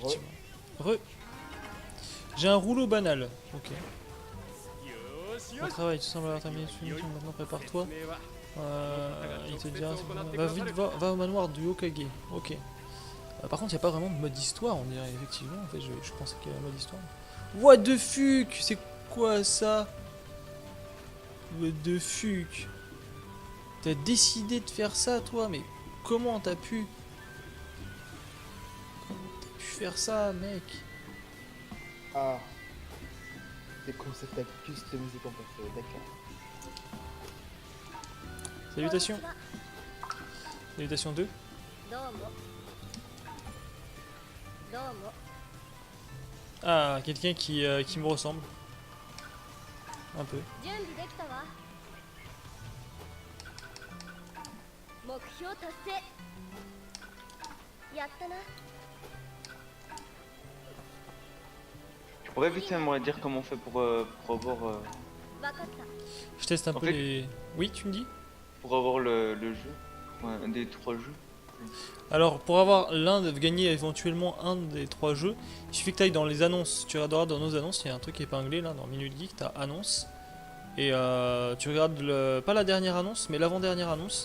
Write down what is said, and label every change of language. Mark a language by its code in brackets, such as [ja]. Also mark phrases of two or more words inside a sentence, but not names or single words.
[fr] effectivement. Re. J'ai un rouleau banal. Ok. Bon travail, tu sembles avoir terminé une mission, maintenant prépare-toi. Il te dira... Va vite, va au manoir du Hokage. Ok. Par contre, il n'y a pas vraiment de mode histoire, on dirait, effectivement. En fait, je pensais qu'il y avait un mode histoire. [en] What the fuck? [fr] C'est quoi ça? [en] What the fuck? [fr] T'as décidé de faire ça, toi? Mais comment t'as pu... Comment t'as pu faire ça, mec? Ah. C'est comme ça que t'as customisé ton perso, d'accord. Salutations. Salutations 2. [ja] どうもどうも [fr] Ah, quelqu'un qui me ressemble. Un peu. [ja] 準備できたわ目標達成やったな [fr] Tu pourrais vite me dire comment on fait pour avoir [ja] わかった [fr] Je teste un En peu fait- les... Oui, tu me dis? pour avoir le jeu, ouais, un des 3 jeux. Alors, pour avoir gagner éventuellement un des 3 jeux, il suffit que tu ailles dans les annonces. Tu regarderas dans nos annonces, il y a un truc épinglé là, dans Minute Geek, tu as annonce. Et tu regardes pas la dernière annonce, mais l'avant-dernière annonce.